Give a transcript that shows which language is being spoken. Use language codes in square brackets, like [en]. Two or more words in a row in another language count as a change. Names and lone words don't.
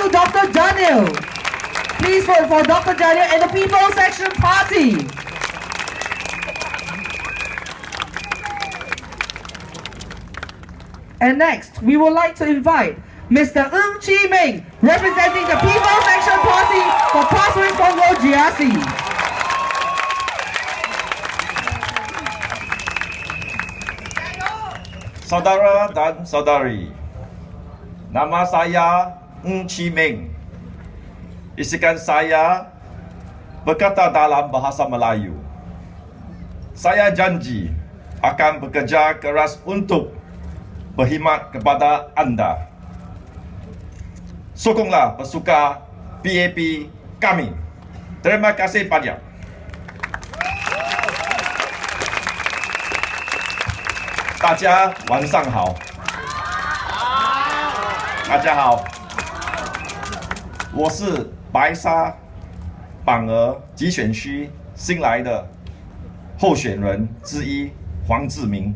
[en] you, Dr. Daniel. Please vote for Dr. Daniel and the People's Action Party. And next, we would like to invite Mr. Ng Chi Ming, representing the People's Action Party for Pasir Ris Punggol GRC. [ms] Saudara dan saudari, nama saya Ng Chi Ming. Isikan saya berkata dalam bahasa Melayu. Saya janji akan bekerja keras untuk berkhidmat kepada anda. Sokonglah pasukan PAP kami. Terima kasih banyak. [zh] 大家晚上好。大家好，我是白沙板儿集选区新来的候选人之一黄志明。